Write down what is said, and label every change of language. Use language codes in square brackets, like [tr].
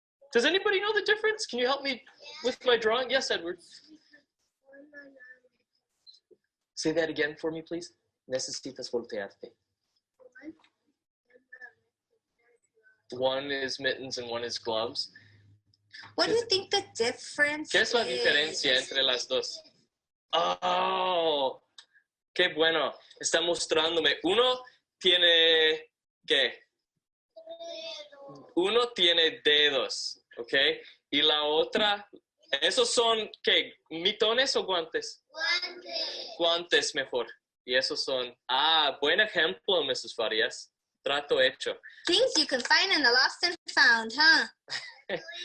[en] Does anybody know the difference? Can you help me with my drawing? Yes, Edward. Say that again for me, please. [es] Necesitas voltearte. [en] One is mittens and one is gloves. What do you think the difference [es] ¿Qué es la diferencia entre las dos? Oh, qué bueno. Está mostrándome. Uno tiene, ¿qué? Uno tiene dedos, ¿ok? Y la otra, ¿esos son, qué? ¿Mitones o guantes? Guantes. Guantes mejor. Y esos son, buen ejemplo, Mrs. Farias. Trato hecho. [en] Things you can find in the lost and found, huh?